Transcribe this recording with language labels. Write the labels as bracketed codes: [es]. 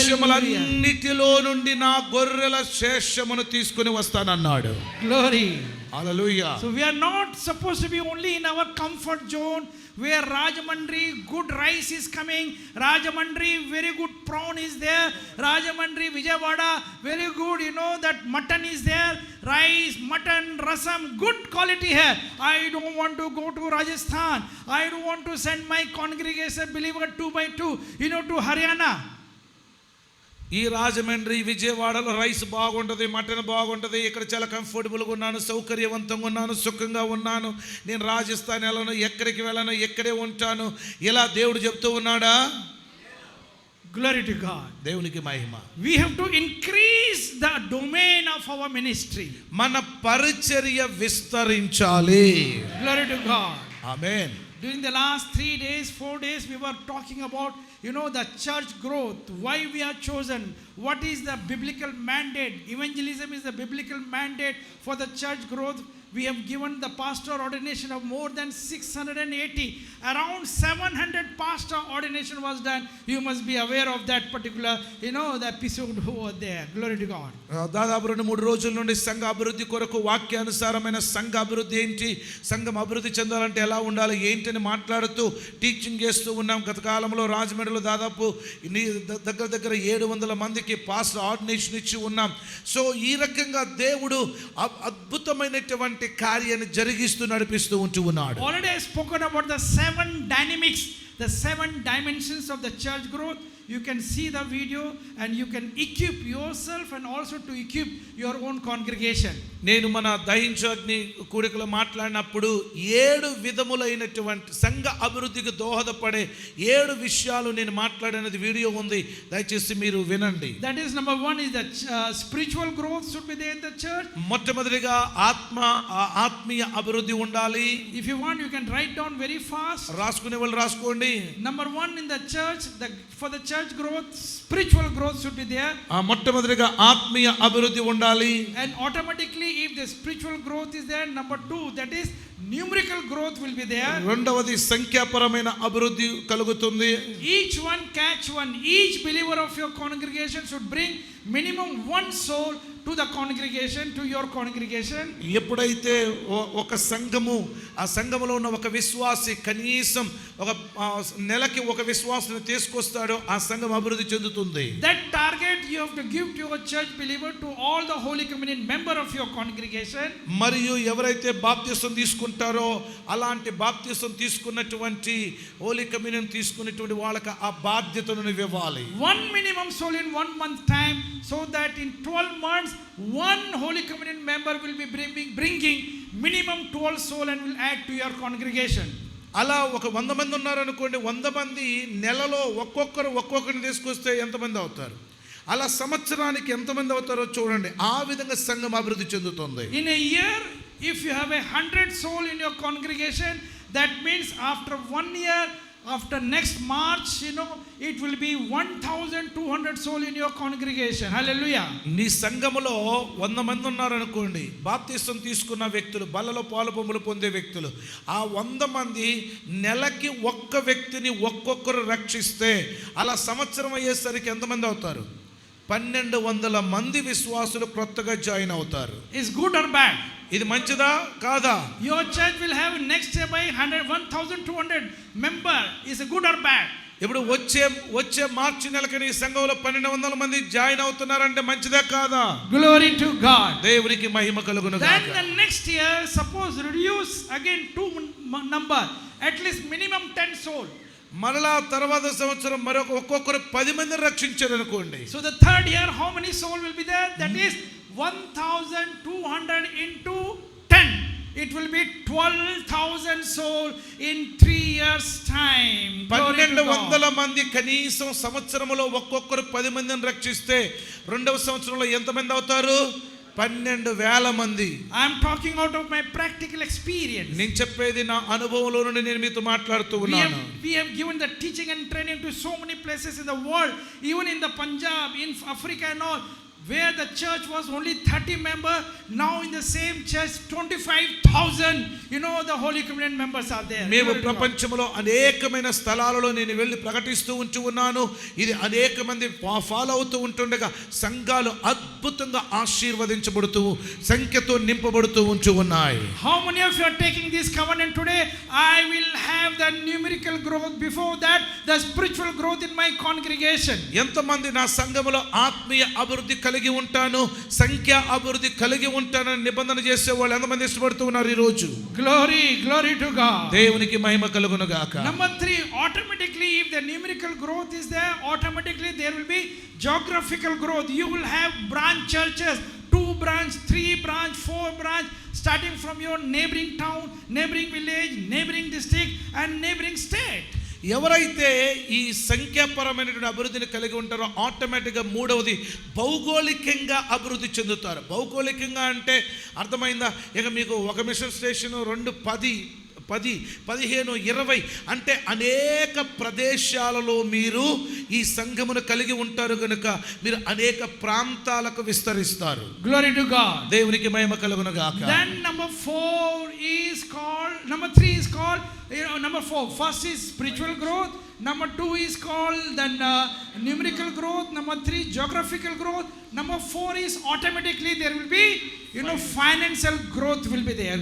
[te] దేశములన్నిటిలో నుండి నా గొర్రెల శేషమును తీసుకుని వస్తానన్నాడు. [en] Glory. [te] Hallelujah. [en] So we are not supposed to be only in our comfort zone where Rajamandri good rice is coming, Rajamandri very good prawn is there, Rajamandri Vijayawada very good, that mutton is there, rice, mutton, rasam, good quality here. I don't want to go to Rajasthan, I don't want to send my congregation believer 2 by 2 to Haryana. [te] ఈ రాజమండ్రి విజయవాడలో rice బాగుంటుంది, mutton బాగుంటుంది, ఇక్కడ చాలా కంఫర్టబుల్గా ఉన్నాను, సౌకర్యవంతంగా ఉన్నాను, సుఖంగా ఉన్నాను, నేను రాజస్థాన్ వెళ్ళను, ఎక్కడికి వెళ్ళను, ఎక్కడే ఉంటాను, ఇలా దేవుడు చెప్తూ ఉన్నాడా? [en] Glory to God. [te] దేవునికి మహిమ. [en] We have to increase the domain of our ministry. [te] మన పరిచర్య విస్తరించాలి. [en] Glory to God. [te] Amen. [en] During the last 3 days, 4 days, we were talking about, the church growth, why we are chosen, what is the biblical mandate. Evangelism is the biblical mandate for the church growth. We have given the pastor ordination of more than 680. Around 700 pastor ordination was done. You must be aware of that particular, the episode over there. Glory to God. [te] దాదాపు 2-3 రోజుల నుండి సంఘ అభివృద్ధి కొరకు వాక్యానుసారమైన సంఘ అభివృద్ధి ఏంటి, సంఘం అభివృద్ధి చెందాలంటే ఎలా ఉండాలి ఏంటని మాట్లాడుతూ టీచింగ్ చేస్తూ ఉన్నాం. గత కాలంలో రాజమండ్రిలో దాదాపు దగ్గర 700 మందికి పాస్టర్ ఆర్డినేషన్ ఇచ్చి ఉన్నాం. సో ఈ రకంగా దేవుడు అద్భుతమైనటువంటి కార్యాన్ని జరిగిస్తూ నడిపిస్తూ ఉంటూ ఉన్నాడు. [en] Already I spoken about the 7 dynamics, the 7 dimensions of the church growth. You can see the video and you can equip yourself and also to equip your own congregation. [te] నేను మన దహించాగ్ని కూడికలో మాట్లాడినప్పుడు 7 విధములైనటువంటి సంఘ అభివృద్ధికి దోహదపడే 7 విషయాలు నేను మాట్లాడినది వీడియో ఉంది, దయచేసి మీరు వినండి. [en] That is number 1 is that spiritual growth should be there in the church. [te] మొట్టమొదటిగా ఆత్మీయ అభివృద్ధి ఉండాలి. [en] If you want you can write down very fast. [te] రాసుకునే వాళ్ళు రాసుకోండి. [en] Number 1 in the church, for the church growth, spiritual growth should be there. [te] మొట్టమొదటిగా ఆత్మీయ అభివృద్ధి ఉండాలి. [en] And automatically if the spiritual growth is there, number 2, that is numerical growth will be there. [te] రెండవది సంఖ్యాపరమైన అభివృద్ధి కలుగుతుంది. [en] Each one catch one. Each believer of your congregation should bring minimum 1 soul to the congregation, to your congregation. [te] ఎప్పుడైతే ఒక సంఘము, ఆ సంఘములో ఉన్న ఒక విశ్వాసి కనీసం ఒక నెలకి ఒక విశ్వాసిని తీసుకొస్తాడో ఆ సంఘం అభివృద్ధి చెందుతుంది. [en] That target you have to give to your church believer, to all the Holy Communion member of your congregation. [te] మరియు ఎవరైతే బాప్తిసం తీసుకుంటారో అలాంటి బాప్తిసం తీసుకున్నటువంటి హోలీ కమ్యూనియన్ తీసుకున్నటువంటి వాళ్ళకి ఆ బాధ్యతను ఇవ్వాలి. [en] 1 minimum soul in 1 month time, so that in 12 months 1 Holy Communion member will be bringing minimum 12 soul and will add to your congregation. [te] అలా ఒక 100 మంది ఉన్నారనుకోండి, 100 మంది నెలలో ఒక్కొక్కరిని తీసుకొస్తే ఎంతమంది అవుతారు? అలా సంవత్సరానికి ఎంతమంది అవుతారో చూడండి. ఆ విధంగా సంఘం అభివృద్ధి చెందుతుంది. [en] In a year, if you have 100 soul in your congregation, that means after 1 year, after next March, it will be 1200 soul in your congregation. Hallelujah. [te] నీ సంఘములో 100 మంది ఉన్నారనుకోండి, బాప్తిసం తీసుకున్న వ్యక్తులు, బల్లలో పాలుపొమ్ములు పొందే వ్యక్తులు, ఆ 100 మంది నెలకి ఒక్క వ్యక్తిని ఒక్కొక్కరు రక్షిస్తే అలా సంవత్సరం అయ్యేసరికి ఎంతమంది అవుతారు? 1200 మంది విశ్వాసులు కొత్తగా జాయిన్ అవుతారు. [en] Is good or bad? [te] ఇది మంచిదా కాదా? [en] Your church will have next year by 1200 member. Is it good or bad? [te] ఇప్పుడు వచ్చే మార్చి నెలకి నీ సంఘంలో 1200 మంది జాయిన్ అవుతున్నారంటే మంచిదా కాదా? [en] Glory to God. [te] దేవునికి మహిమ కలుగును గాక. [en] Then the next year, suppose reduce again 2 number, at least minimum 10 soul. [te] మరలా తర్వాత సంవత్సరం ఒక్కొక్కరు 10 మందిని రక్షించారు అనుకోండి. [en] So the third year how many soul will be there? That is 1200 into 10. It will be 12,000 soul in 3 years time. [te] 1200 మంది కనీసం సంవత్సరంలో ఒక్కొక్కరు 10 మందిని రక్షిస్తే రెండవ సంవత్సరంలో ఎంతమంది అవుతారు? 12,000 మంది. [en] I am talking out of my practical experience. [te] నేను చెప్పేది నా అనుభవంలో నుండి నేను మీతో మాట్లాడుతూ ఉన్నాను. [en] We have given the teaching and training to so many places in the world, even in the Punjab, in Africa and all. where the church was only 30 members, now in the same church 25,000, the Holy Communion members are there. [te] మేము ప్రపంచంలో అనేకమైన స్థలాలలో నేను వెళ్ళి ప్రకటిస్తూ ఉన్నాను. ఇది అనేక మంది ఫాలో అవుతూ ఉంటుండగా సంఘాలు అద్భుతంగా ఆశీర్వదించబడుతూ సంఖ్యతో నింపబడుతూ ఉన్నాయి. [en] How many of you are taking this covenant today? I will have the numerical growth, before that the spiritual growth in my congregation. [te] ఎంతమంది నా సంఘములో ఆత్మీయ అభివృద్ధి కలిగి ఉంటాను, సంఖ్య అభివృద్ధి కలిగి ఉంటానని నిబంధన చేసే వాళ్ళు ఎంతమంది ఇష్టపడుతూ ఉన్నారు ఈ రోజు? [en] Glory to God. [te] దేవునికి మహిమ కలుగును గాక. [en] Number 3, automatically if the numerical growth is there, automatically there will be geographical growth. You will have branch churches, 2 branch, 3 branch, 4 branch, starting from your neighboring town, neighboring village, neighboring district and neighboring state. [te] ఎవరైతే ఈ సంఖ్యాపరమైనటువంటి అభివృద్ధిని కలిగి ఉంటారో ఆటోమేటిక్గా మూడవది భౌగోళికంగా అభివృద్ధి చెందుతారు. భౌగోళికంగా అంటే అర్థమైందా? ఇక మీకు ఒక మిషన్ స్టేషన్ 2, 10, 15, 20 అంటే అనేక ప్రదేశాలలో మీరు ఈ సంఘమును కలిగి ఉంటారు కనుక మీరు అనేక ప్రాంతాలకు విస్తరిస్తారు. [en] Glory to God. [te] దేవునికి మహిమ కలుగును గాక. [en] Then number 3 is called number 4. First is spiritual growth. Number 2 is called then numerical growth. Number 3 geographical growth. Number 4 is automatically there will be financial growth will be there.